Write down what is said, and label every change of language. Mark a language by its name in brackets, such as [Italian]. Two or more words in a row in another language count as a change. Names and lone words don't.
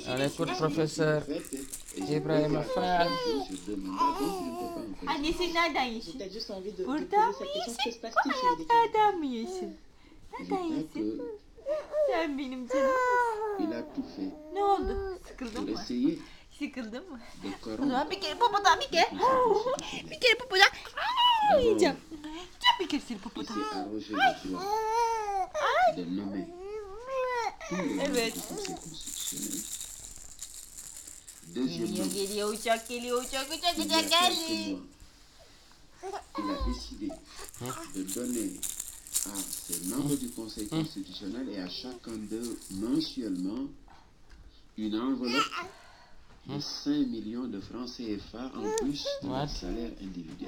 [French] On écoute professeur Ibrahim Fall. Peut-être juste envie de poser cette question, que se passe-t-il chez les Il a tout fait pour essayer de corrompre [Turkish] Bir kere popodan bir kere. Bir kere popodan. Yiyeceğim. Bir kere seni [French] il [Turkish] popodan. [French] s'est arrogé le droit de nommer tous les membres du Conseil constitutionnel. Deuxièmement, [Turkish] Geliyor uçak geliyor uçak [French] il y a [Turkish] geldi. [French] quelques mois, il a décidé de donner à ces membres du Conseil constitutionnel et à chacun d'eux mensuellement une enveloppe de 5 millions de francs CFA en plus de leur salaire individuel.